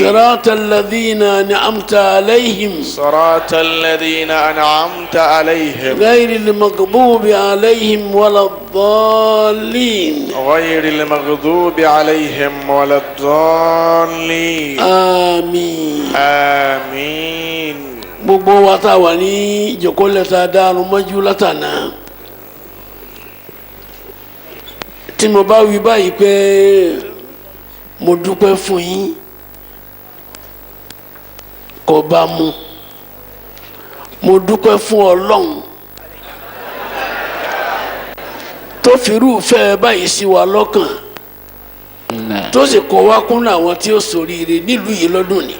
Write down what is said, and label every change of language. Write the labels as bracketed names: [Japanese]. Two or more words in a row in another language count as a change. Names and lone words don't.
[Arabic] صراط الذين أنعمت عليهم صراط الذين أنعمت عليهم غير المغضوب عليهم ولا الضالين. غير المغضوب عليهم ولا الضالين آمين. آمين [Yoruba] gbogbo wa tá wà ní ìjòkólẹ́ta dáhùn mọ́jú látànà tí mo bá wí báyìí pé mo dúpẹ́ fún yín kò bá mu mo dúpẹ́ fún Ọlọ́run tó firúfẹ́ báyìí sí wa lọ́kàn tó sì kọ́ wá kún àwọn tí ó ṣoríire nílùú yìí lọ́dún ni.